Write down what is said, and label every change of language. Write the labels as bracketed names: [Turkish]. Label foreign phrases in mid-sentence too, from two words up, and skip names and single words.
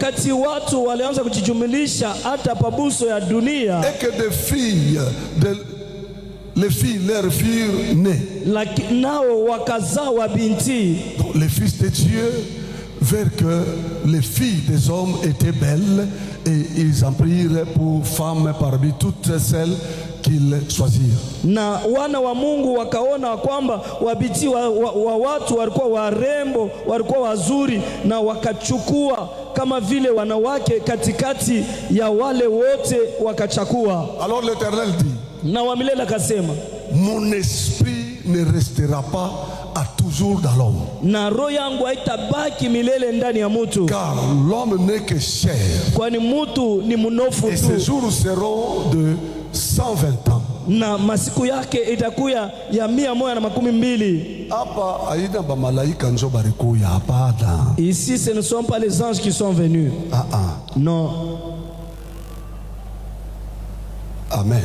[French] et que des filles les filles leur furent nées, donc les fils de Dieu virent que les filles des hommes étaient belles et ils en prirent pour femmes parmi toutes celles qu'ils choisirent. [Swahili] Na wana wa Mungu wakaona kwamba wabiti wa watu walikuwa warembo, walikuwa wazuri, na wakachukua kama vile wanawake katikati ya wale wote wakachakua. [French] Alors l'Éternel dit, [Swahili] na wa milele akasema, [French] mon esprit ne restera pas a toujours dans l'homme. [Swahili] Na roho yangu haitabaki milele ndani ya mtu. [French] Car l'homme n'est que chair. [Swahili] Kwani mtu ni mnofu tu. [French] Et ses jours seront de 120 ans. [Swahili] Na masiku yake itakuya ya 120. Hapa haina ba malaika njo barikuya hapana. [French] Ici ce ne sont pas les anges qui sont venus. Non. Amen.